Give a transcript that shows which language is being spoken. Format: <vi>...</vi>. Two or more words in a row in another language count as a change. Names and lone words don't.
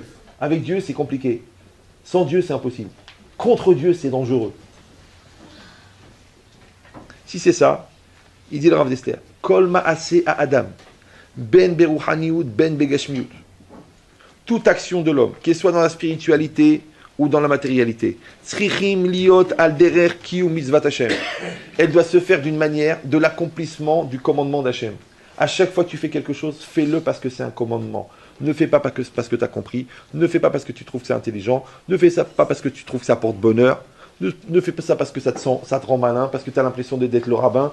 <fr>Avec Dieu, c'est compliqué. Sans Dieu, c'est impossible. Contre Dieu, c'est dangereux. Si c'est ça, il dit le Rav d'Esther,</fr> <he>כל מעשה האדם, בין ברוחניות, בין בגשמיות.</he> <fr>Toute action de l'homme, qu'elle soit dans la spiritualité ou dans la matérialité.</fr> <he>צריכים להיות על דרך קיום מצות השם.</he> <fr>Elle doit se faire d'une manière de l'accomplissement du commandement d'Hachem. À chaque fois que tu fais quelque chose, fais-le parce que c'est un commandement. Ne fais pas parce que tu as compris. Ne fais pas parce que tu trouves que c'est intelligent. Ne fais ça pas parce que tu trouves que ça porte bonheur. Ne fais pas ça parce que ça te rend malin, parce que tu as l'impression d'être le rabbin.</fr>